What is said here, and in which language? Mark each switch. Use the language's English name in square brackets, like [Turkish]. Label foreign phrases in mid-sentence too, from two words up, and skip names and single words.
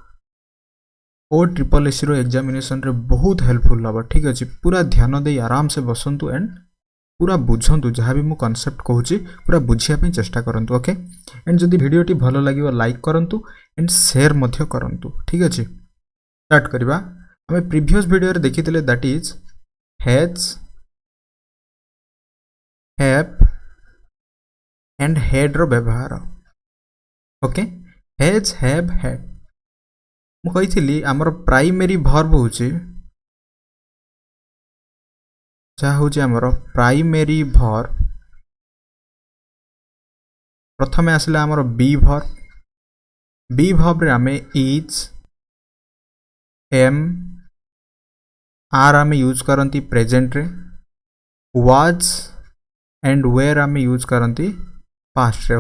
[Odia] OSSC ର ଏକଜାମିନେସନ ରେ ବହୁତ ହେଲ୍ପଫୁଲ ହମ। ଠିକ ଅଛେ, ପୁରା ଧ୍ୟାନ ଦେଇ ଆରାମ ସେ ବସନ୍ତୁ ଏଣ୍ଡ ପୁରା ବୁଝନ୍ତୁ। ଯାହା ଭି ମୁ କନସେପ୍ଟ କହୁଁ ପୁରା ବୁଝିବା ଚେଷ୍ଟା କରନ୍ତୁ। [English] Okay, and [Odia] ଯଦି ଭିଡିଓଟି ଭଲ ଲାଗେ ଲାଇକ କରନ୍ତୁ ଏଣ୍ଡ ଶେୟାର ମଧ୍ୟ କରନ୍ତୁ। ଠିକ ଅଛେ, ଷ୍ଟାର୍ଟ କରିବା। ଆମେ ପ୍ରିଭିଅସ ଭିଡିଓ ରେ ଦେଖିଥିଲେ, [English] That is has, have and had [Odia] ର ବ୍ୟବହାର। [English] Okay, has, have, had [Odia] ମୁ କହିଥିଲି ଆମର [English] primary verb [Odia] ହେଉଚି, ଯାହା ହୁଁ ଆମର [English] primary verb. [Odia] ପ୍ରଥମ ଆସିଲା ଆମର [English] be verb. be verb [Odia] ରେ ଆମେ [English] is, am, are [Odia] ଆମେ ୟୁଜ କରନ୍ତି ପ୍ରେଜେଣ୍ଟ ରେ, [English] was and were [Odia] ଆମେ ୟୁଜ କରନ୍ତି ପାଷ୍ଟ ରେ।